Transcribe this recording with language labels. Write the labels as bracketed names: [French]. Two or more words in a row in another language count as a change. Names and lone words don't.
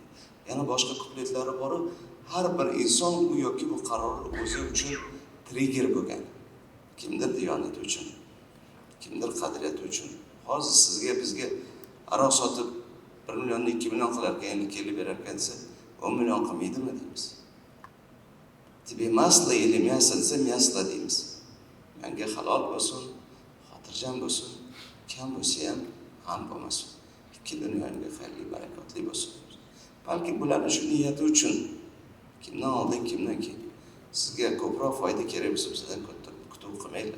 [Uzbek] Yana boshqa kupletlari bor. Har bir inson u yoki bu qaror o'zi uchun trigger bo'lgan. Kimdir diyonati uchun, kimdir qadriyati uchun. Hozir sizga bizga aroq sotib 1 million 2 million qilarkan, endi kelib berarkan desa 10 million qilmaydimi deymiz. [Russian] Тебе масло или мясо [Uzbek] desa мясо deymiz. Menga halol bo'lsin, xotirjam bo'lsin, kam bo'lsa ham g'am bo'lmasin. Ikki dunyoga xayrli, barakotli bo'lsin. Balki bularni shu niyati uchun kimdan oldin, kimdan keyin sizga ko'proq foyda kerak bo'lsa bizdan kutib qilmaylar.